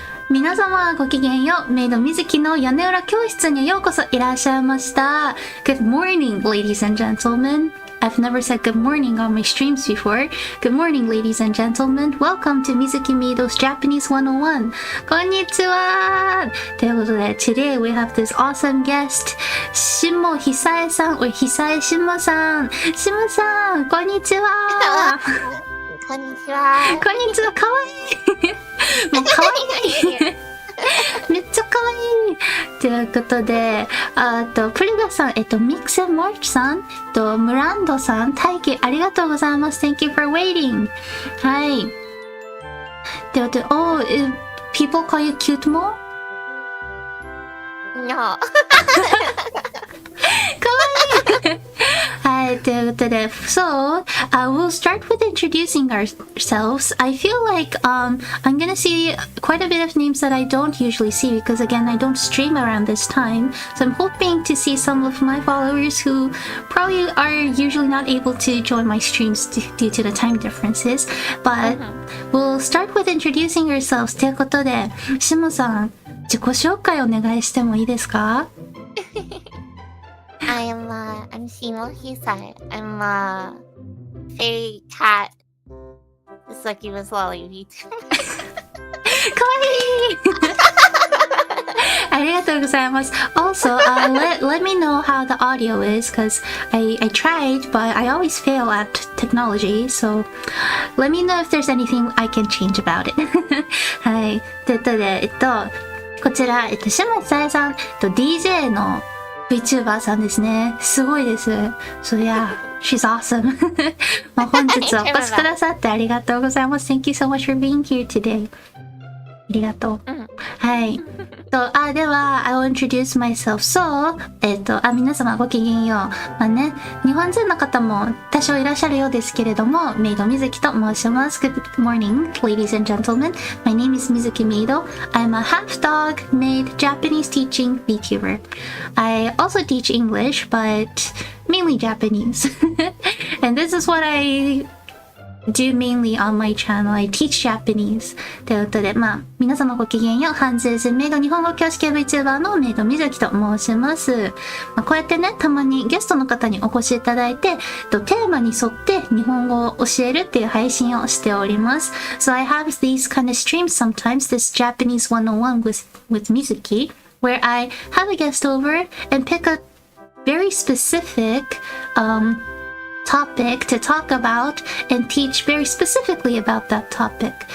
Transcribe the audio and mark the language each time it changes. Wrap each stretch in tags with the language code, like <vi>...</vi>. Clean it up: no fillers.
<ja>皆様ごきげんよう、メイド水木の屋根裏教室にようこそいらっしゃいました。</ja> <en>Good morning, ladies and gentlemen. I've never said good morning on my streams before. Good morning, ladies and gentlemen. Welcome to Mizuki Meido's Japanese 101.</en> <ja>こんにちは。ということで、</ja> <en>today we have this awesome guest, Shimo Hisae さん、or Hisae Shimo さん。</en> <ja>Shimo さん、こんにちは。こんにちは。こんにちは、かわいい。もうかわいい。めっちゃかわいい。ということで、プリガさん、ミックス・マーチさん、ムランドさん、待機ありがとうございます。</ja> <en>Thank you for waiting.</en> <ja>はい。</ja> <en>で、people call you cute mo? No.</en> <ja>かわいい。はい、ということで、</ja> <en>so, we'll start with introducing ourselves. I feel like I'm gonna see quite a bit of names that I don't usually see because again, I don't stream around this time. So I'm hoping to see some of my followers who probably are usually not able to join my streams due to the time differences. But we'll start with introducing ourselves.</en> <ja>ということで、シモさん、自己紹介お願いしてもいいですか</ja> <en>I'm Shimo Hisae. I'm a fairy cat succubus lolly VTuber.</en> <ja>かわいいありがとうございます。</ja> <en>Also, let me know how the audio is because I tried, but I always fail at technology. So let me know if there's anything I can change about it.</en> <ja>はい。ということで、こちら、シモヒサエさん、DJ のVtuber さんですね。すごいです。</ja> <en>So yeah, she's awesome.</en> <ja>本日お越しくださってありがとうございます。</ja> <en>Thank you so much for being here today.</en> <ja>ありがとう。はい。では、</ja> <en>I will introduce myself.</en> <ja>So, 皆様ごきげんよう。まあね、日本人の方も多少いらっしゃるようですけれども、メイド水木と申します。</ja> <en>Good morning, ladies and gentlemen. My name is Mizuki Meido. I'm a half-dog, maid, Japanese teaching VTuber. I also teach English, but mainly Japanese. And this is what I do mainly on my channel. I teach Japanese.</en> <ja>ということで、皆様ごきげんよう。半獣人メイド日本語教師系 Vtuber のメイド水木と申します。こうやってね、たまにゲストの方にお越しいただいて、テーマに沿って日本語を教えるっていう配信をしております。</ja> <en>So I have these kind of streams sometimes, this Japanese 101 with Mizuki, where I have a guest over and pick a very specific, topic to talk about and teach very specifically about that topic.</en>